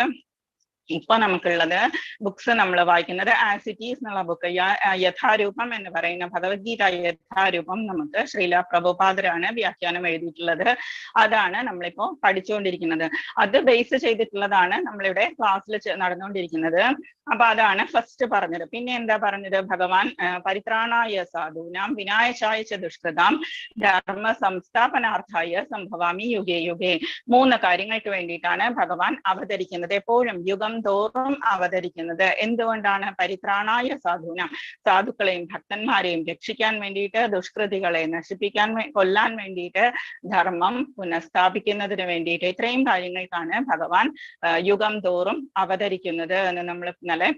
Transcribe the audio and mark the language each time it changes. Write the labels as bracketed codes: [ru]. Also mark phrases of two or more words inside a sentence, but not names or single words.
[ml] ഇപ്പൊ നമുക്കുള്ളത് ബുക്സ് നമ്മൾ വായിക്കുന്നത് ആസിറ്റീസ് എന്നുള്ള ബുക്ക്, യഥാരൂപം എന്ന് പറയുന്ന ഭഗവത്ഗീത യഥാരൂപം നമുക്ക് ശ്രീല പ്രഭുപാദരാണ് വ്യാഖ്യാനം എഴുതിയിട്ടുള്ളത്. അതാണ് നമ്മളിപ്പോ പഠിച്ചുകൊണ്ടിരിക്കുന്നത്. അത് ബേസ് ചെയ്തിട്ടുള്ളതാണ് നമ്മളിവിടെ ക്ലാസ്സിൽ നടന്നുകൊണ്ടിരിക്കുന്നത്. അപ്പൊ അതാണ് ഫസ്റ്റ് പറഞ്ഞത്. പിന്നെ എന്താ പറഞ്ഞത്, ഭഗവാൻ [sa] പരിത്രാണായ സാധൂനാം വിനാശായ ച ദുഷ്കൃതാം ധർമ്മ സംസ്ഥാപനാർത്ഥായ സംഭവാമി യുഗേ യുഗേ. [ml] 3 കാര്യങ്ങൾക്ക് വേണ്ടിയിട്ടാണ് ഭഗവാൻ അവതരിക്കുന്നത്, എപ്പോഴും യുഗം തോറും അവതരിക്കുന്നത്. എന്തുകൊണ്ടാണ്? [sa] പരിത്രാണായ സാധൂനാം, [ml] സാധുക്കളെയും ഭക്തന്മാരെയും രക്ഷിക്കാൻ വേണ്ടിയിട്ട്, ദുഷ്കൃതികളെ നശിപ്പിക്കാൻ കൊല്ലാൻ വേണ്ടിയിട്ട്, ധർമ്മം പുനഃസ്ഥാപിക്കുന്നതിന് വേണ്ടിയിട്ട്, ഇത്രയും കാര്യങ്ങൾക്കാണ് ഭഗവാൻ യുഗം തോറും അവതരിക്കുന്നത് എന്ന് നമ്മൾ ഇന്നലെ പഠിച്ചു.